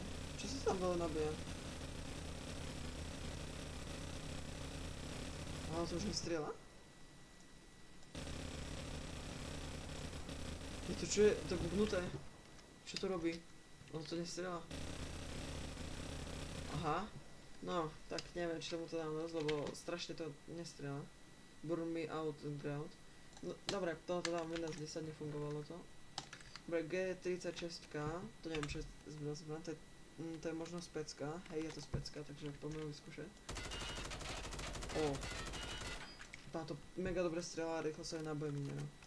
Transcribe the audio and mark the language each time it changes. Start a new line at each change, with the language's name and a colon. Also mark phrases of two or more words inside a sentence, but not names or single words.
Slovak: Čo sa tam dole nabíja? Aha, to už mi strieľa? Je to čo je? To je bugnuté. Čo to robí? Ono to nestrieľa. Aha. No, tak neviem, či tomu to dám dosť, lebo strašne to nestrieľa.
English: Burn me out and ground.
Slovak: No, dobre, tohoto dám 11 z 10, nefungovalo to. Dobre, G36, to neviem, čo je zbraň, to je možno specka. Hej, je to specka, takže poďme vyskúšať. Táto mega dobre strieľa a rýchlo sa aj naboje minie.